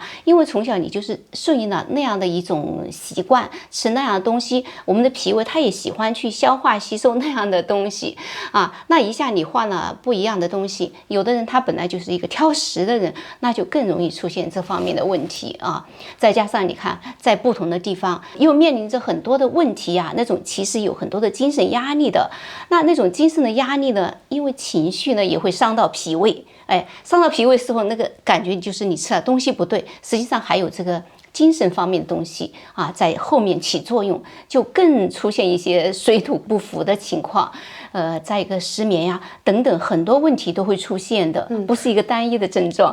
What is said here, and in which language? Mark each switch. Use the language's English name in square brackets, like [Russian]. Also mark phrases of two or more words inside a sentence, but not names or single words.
[Chinese] 因為從小你就是順應了那樣的一種習慣，吃那樣的東西，我們的脾胃它也喜歡去消化吸收那樣的東西啊。那一下你換了不一樣的東西，有的人他本來就是一個挑食的人，那就更容易出現這方面的問題啊。再加上你看在不同的地方又面臨着很多的問題啊，那種其實有很多的精神壓力的，那種精神的壓力呢，因為情緒呢也會傷到脾胃，傷到脾胃時候那個感覺就是你吃了東西不對，實際上還有這個精神方面的東西啊在後面起作用，就更出現一些水土不服的情況，再一個失眠呀等等很多問題都會出現的，不是一個單一的症狀。